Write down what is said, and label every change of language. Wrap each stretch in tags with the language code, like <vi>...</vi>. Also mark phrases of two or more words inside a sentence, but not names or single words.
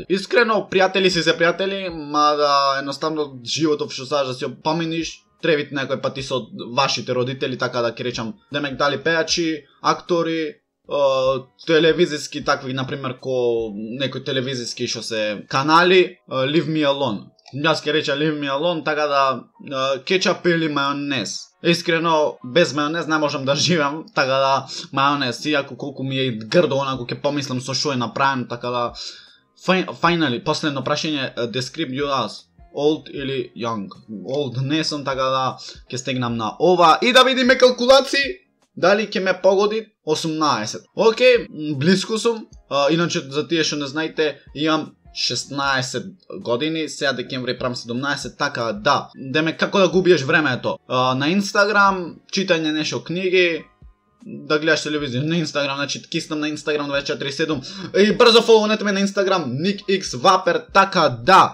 <mk>Искрено, пријатели си се пријатели, мада едноставно животов што сакаш да си поминиш, требит некој пати со вашите родители, така да ќе речам, демек дали пејачи, актори, телевизиски такви, например, ко некој телевизиски што се канали,</mk> <en>Leave Me Alone.</en> <mk>Јас ќе речам</mk> <en>Leave Me Alone,</en> <mk>така да кетчап или мајонез. Искрено, без мајонез не можам да живеам, така да мајонез, иако колку ми е грдо, онако ќе помислам со што е направен, така да. Finally, последно прашање,</mk> <en>describe you as old или young.</en> <mk>Old не сум, така да ќе стегнам на ова и да видиме калкулации дали ќе ме погоди 18. Океј, близко сум. Иначе за тие што не знаете, имам 16 години, сега декември правам 17, така да. Демек како да губиеш времето? На Инстаграм, читање нешто книги, да гледаш телевизија на Инстаграм, значи киснам на Инстаграм 24/7 и брзо фоловнете ме на Инстаграм NikixVaper, така да.</mk>